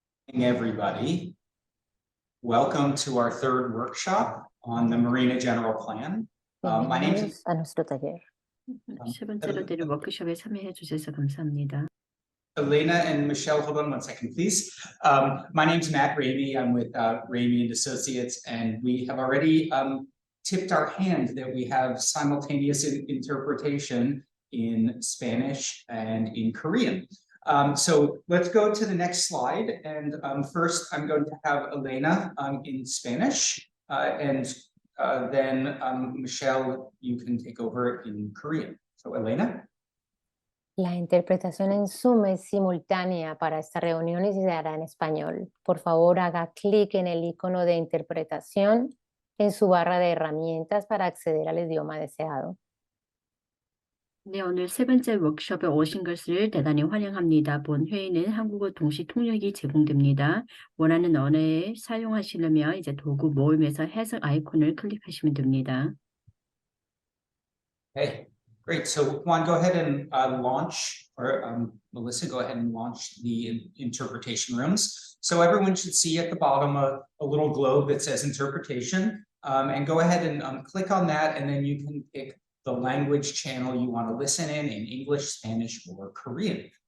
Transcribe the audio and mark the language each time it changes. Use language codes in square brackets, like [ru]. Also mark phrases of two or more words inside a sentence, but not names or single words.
[en] Everybody. Welcome to our third workshop on the Marina General Plan. My name is [es] Bienvenidos a nuestro taller. [ko] 세 번째로 드릴 워크숍에 참여해 주셔서 감사합니다. [en] Elena and Michelle, hold on one second, please. My name is Matt Ramey. I'm with Ramey and Associates, and we have already tipped our hand that we have simultaneous interpretation in Spanish and in Korean. So let's go to the next slide. And first, I'm going to have Elena in Spanish, and then Michelle, you can take over in Korean. So Elena. [es] La interpretación en Zoom es simultánea para esta reunión y se hará en español. Por favor, haga clic en el icono de interpretación en su barra de herramientas para acceder al idioma deseado. [ko] 네, 오늘 세 번째 워크숍에 오신 것을 대단히 환영합니다. 본 회의는 한국어 동시 통역이 제공됩니다. 원하는 언어에 사용하시려면 이제 도구 모임에서 해석 아이콘을 클릭하시면 됩니다. [en] Hey, great. So Juan, go ahead and launch, or Melissa, go ahead and launch the interpretation rooms. So everyone should see at the bottom a little globe that says interpretation, and go ahead and click on that, and then you can pick the language channel you want to listen in English, Spanish, or Korean.